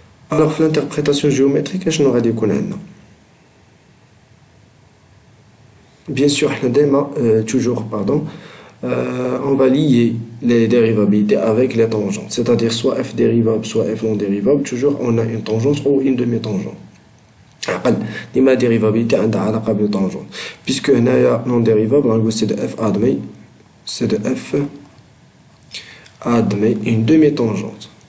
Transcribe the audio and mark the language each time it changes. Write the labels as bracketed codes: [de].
[fr] Alors, l'interprétation géométrique, je n'aurais dit qu'on. Bien sûr, toujours, pardon, on va lier les dérivabilités avec les tangentes. C'est-à-dire soit f dérivable, soit f non dérivable. Toujours, on a une tangente ou une demi-tangente. [ar] ديما dérivabilité عندها علاقة بالتانجون. [fr] Puisque [ar] هنايا [fr] non dérivable, c'est de f admet, c'est de f admet une demi-tangente.